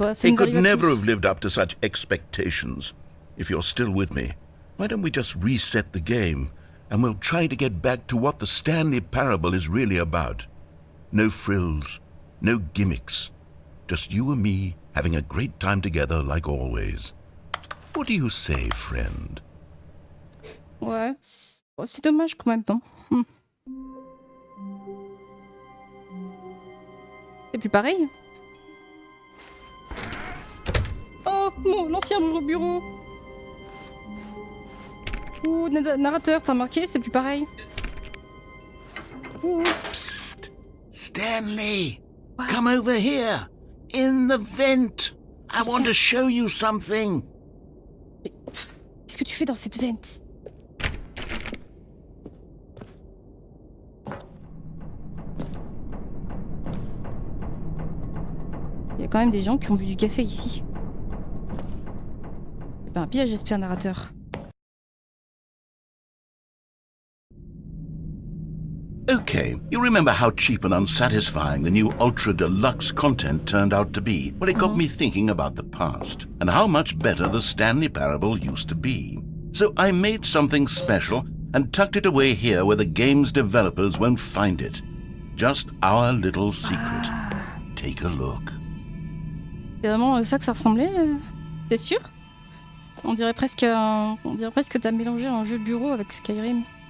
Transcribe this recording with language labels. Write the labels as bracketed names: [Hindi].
[English] It could never have lived up to such expectations. If you're still with me, why don't we just reset the game and we'll try to get back to what the Stanley Parable is really about. No frills, no gimmicks. Just you and me having a great time together like always. What do you say, friend? [French] Ouais, c'est dommage quand même. Hein. C'est plus pareil. Oh, l'ancien bureau. Ouh, narrateur, t'as remarqué? C'est plus pareil. Ouh. [English] Psst! Stanley! What? Come over here! In the vent! I want to show you something! [French] Qu'est-ce que tu fais dans cette vente? Il y a quand même des gens qui ont bu du café ici. C'est pas un piège, j'espère, narrateur. [English] Okay, you remember how cheap and unsatisfying the new Ultra Deluxe content turned out to be? Well, it got me thinking about the past, and how much better the Stanley Parable used to be. So I made something special and tucked it away here where the game's developers won't find it. Just our little secret. Take a look. [French] C'est vraiment ça que ça ressemblait T'es sûr? On dirait presque que t'as mélangé un jeu de bureau avec Skyrim.